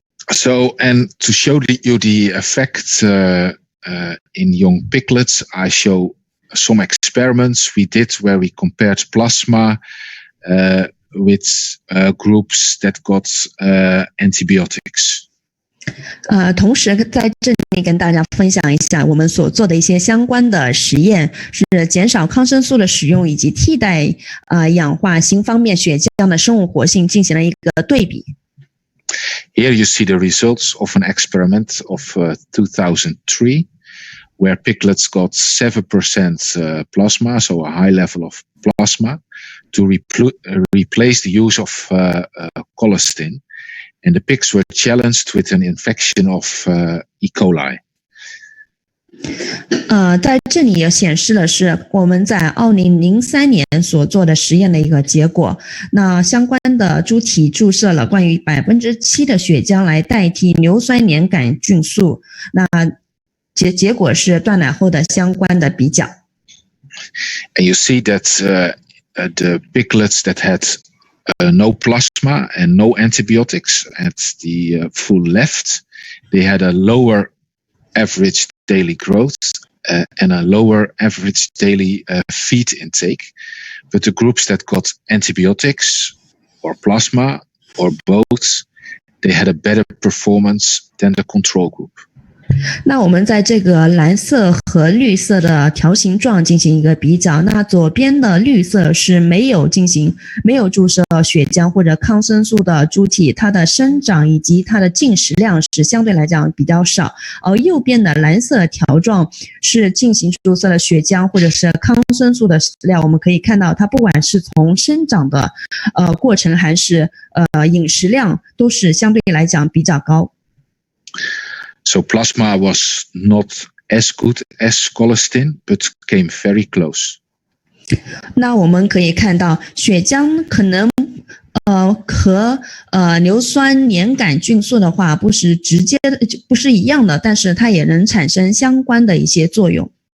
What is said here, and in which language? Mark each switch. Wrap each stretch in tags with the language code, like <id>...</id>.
<en>So, and to show you the effect in young piglets, I show some experiments we did where we compared plasma with groups that got antibiotics.</en> <zh>同时在这里跟大家分享一下我们所做的一些相关的实验，是减少抗生素的使用以及替代氧化锌方面血浆的生物活性进行了一个对比。</zh> <en>Here you see the results of an experiment of 2003, where piglets got 7% plasma, so a high level of plasma, to replace the use of colistin. And the pigs were challenged with an infection of E. coli.</en> <zh>在这里也显示的是我们在2003年所做的实验的一个结果。那相关的猪体注射了关于7%的血浆来代替硫酸粘杆菌素。那结果是断奶后的相关的比较。</zh> <en>And you see that the piglets that had no plasma and no antibiotics at the full left, they had a lower average daily growth and a lower average daily feed intake. But the groups that got antibiotics or plasma or both, they had a better performance than the control group.</en> <zh>那我们在这个蓝色和绿色的条形状进行一个比较，那左边的绿色是没有注射血浆或者抗生素的猪体，它的生长以及它的进食量是相对来讲比较少，而右边的蓝色条状是进行注射了血浆或者是抗生素的食料，我们可以看到它不管是从生长的过程还是饮食量都是相对来讲比较高。</zh> <en>So plasma was not as good as colistin, but came very close.</en> <zh>那我们可以看到血浆可能和硫酸粘杆菌素的话不是直接不是一样的，但是它也能产生相关的一些作用。</zh>